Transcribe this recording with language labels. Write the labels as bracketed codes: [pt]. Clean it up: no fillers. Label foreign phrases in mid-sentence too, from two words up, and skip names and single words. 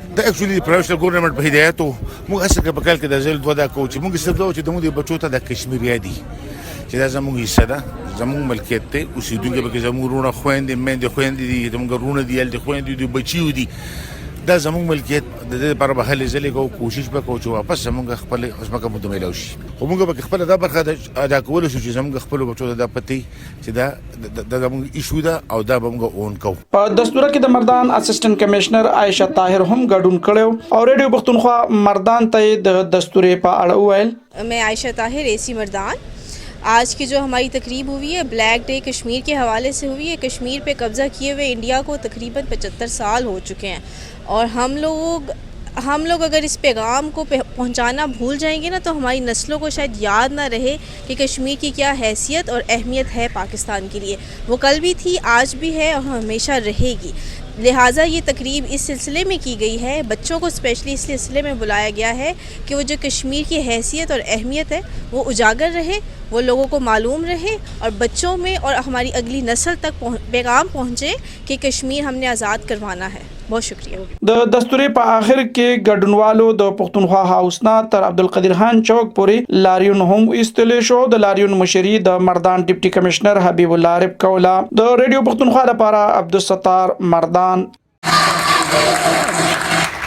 [ps] دا [en] actually professional government [ps] په هدایتو موږ هڅه کوو په کال کې د ځل دوه دا کوو چې موږ صرف دا چې د موږ بچو ته د کشمیر یادي چې دا زموږ حصہ ده زموږ ملکیت دی اوسېدونکي پکې زموږ وروڼه خویندې میندې خویندې دي زموږ وروڼه دي هلته خویندې دي بچي دي دا زموږ ملکیت د دې لپاره به هلې ځلې کوو کوشش به کوو چې واپس زموږ خپل ځمکه مو میلاو شي خو موږ به خپله دا برخه ادا کولی شو چې زموږ خپلو بچو ته دا پتې چې دا زموږ ایشو ده او دا به موږ اون کوو. په دستوره کې د مردان اسسټنټ کمشنر عایشه طاهر هم ګډون کړی او ریډیو پښتونخوا مردان ته د دستورې په اړه وویل. [ur] میں عائشہ طاہر اے سی مردان آج کی جو ہماری تقریب ہوئی ہے [en] black day [ur] کشمیر کے حوالے سے ہوئی ہے. کشمیر پہ قبضہ کیے ہوئے انڈیا کو تقریباً 75 سال ہو چکے ہیں اور ہم لوگ اگر اس پیغام کو پہنچانا بھول جائیں گے نا تو ہماری نسلوں کو شاید یاد نہ رہے کہ کشمیر کی کیا حیثیت اور اہمیت ہے پاکستان کے لیے. وہ کل بھی تھی آج بھی ہے اور ہمیشہ رہے گی۔ لہٰذا یہ تقریب اس سلسلے میں کی گئی ہے بچوں کو اسپیشلی اس سلسلے میں بلایا گیا ہے کہ وہ جو کشمیر کی حیثیت اور اہمیت ہے وہ اجاگر رہے وہ لوگوں کو معلوم رہے اور بچوں میں اور ہماری اگلی نسل تک پیغام پہنچے کہ کشمیر ہمنے آزاد کروانا ہے. بہت شکریہ. [ps] د دستورې په آخر کې ګډونوالو د پښتونخوا هاوس نه تر عبدالقدیر خان چوک پورې لاریون هم ایستلې شو. د لاریون مشري د مردان ډیپټي کمشنر حبیب الله عارف کوله. د ریډیو پښتونخوا لپاره عبدالستار مردان.